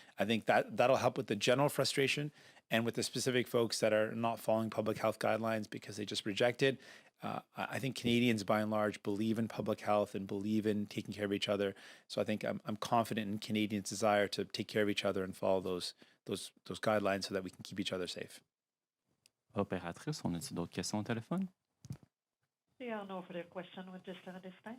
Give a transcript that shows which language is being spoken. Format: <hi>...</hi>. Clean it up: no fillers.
<en>I think that'll help with the general frustration, and with the specific folks that are not following public health guidelines because they just reject it. I think Canadians, by and large, believe in public health and believe in taking care of each other. So I think I'm confident in Canadians' desire to take care of each other and follow those guidelines so that we can keep each other safe.</en> <fr>Opératrice, on a-t-il d'autres questions au téléphone?</fr> <en>There are no further questions with this at this time.</en>